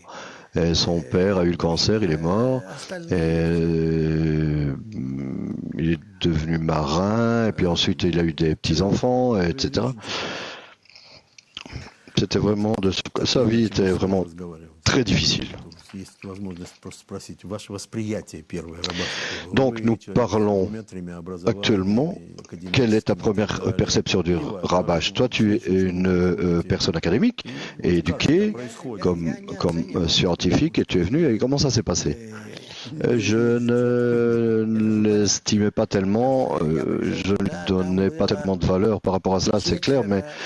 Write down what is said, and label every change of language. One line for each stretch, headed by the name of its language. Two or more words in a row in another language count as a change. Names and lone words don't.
French: Et son père a eu le cancer, il est mort. Et il est devenu marin, et puis ensuite il a eu des petits-enfants, etc. C'était vraiment sa vie était vraiment très difficile.
Russian: есть возможность просто спросить, ваше восприятие первой рабашки.
French: Donc nous parlons actuellement, quelle est ta première perception du Rabash? Toi, tu es une personne académique et éduquée comme scientifique et tu es venu et comment ça s'est passé? Je ne l'estimais pas tellement, je ne donnais pas tellement de valeur par rapport à cela, c'est clair, mais